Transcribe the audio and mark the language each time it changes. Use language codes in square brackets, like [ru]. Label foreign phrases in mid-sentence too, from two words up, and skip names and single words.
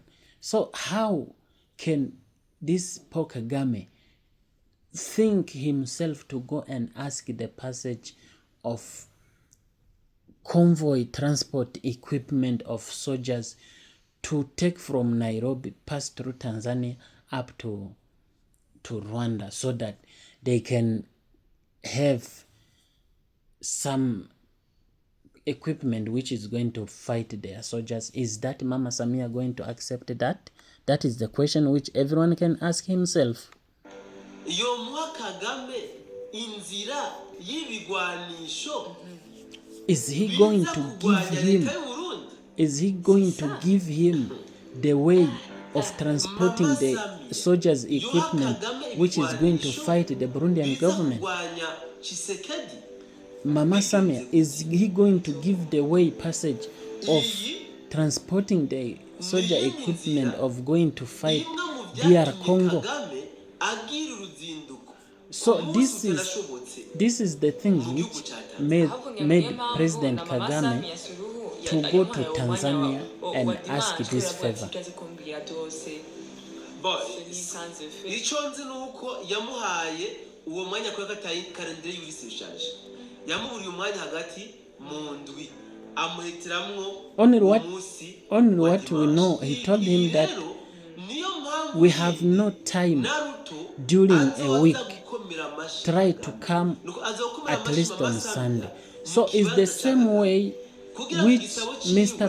[en] So how can this Paul Kagame think himself to go and ask the passage of convoy transport equipment of soldiers to take from Nairobi, pass through Tanzania up to Rwanda, so that they can have some equipment which is going to fight their soldiers? Is that Mama Samia going to accept that? That is the question which everyone can ask himself. [rn] Yomuha Kagame inzira y'ibigwanisho. [en] Is he going to give him? Is he going to give him the way of transporting the soldiers' equipment, which is going to fight the Burundian government? Mama Samia, is he going to give the way passage of transporting the soldier equipment of going to fight DR Congo? So this is the things which made President Kagame to go to Tanzania and ask this favor. [rn] Icyo nzi nuko yamuhaye uwo mwanya kwa kalendari y'ibisishaje. Yamuburiye umwanya hagati mu ndwi amuhitiramwo [en] only what we know, he told him that we have no time during a week, try to come at least on Sunday. So it's the same way which Mr.